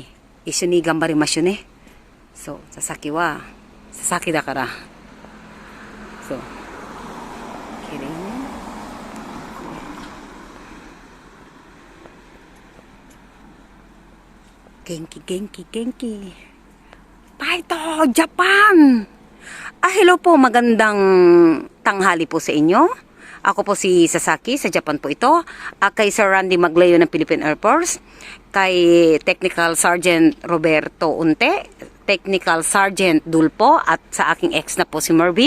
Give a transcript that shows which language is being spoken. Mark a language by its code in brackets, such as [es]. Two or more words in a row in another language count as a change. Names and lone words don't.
[ja] 一緒に頑張りましょうね。そう、佐々木は、佐々木だから。そう。綺麗ね。元気。Paito, Japan! [tl] Hello po, magandang tanghali po sa inyo. Ako po si Sasaki, sa Japan po ito. Kay Sir Randy Maglayo ng Philippine Air Force. Kay Technical Sergeant Roberto Unte, Technical Sergeant Dulpo, at sa aking ex na po si Mervin.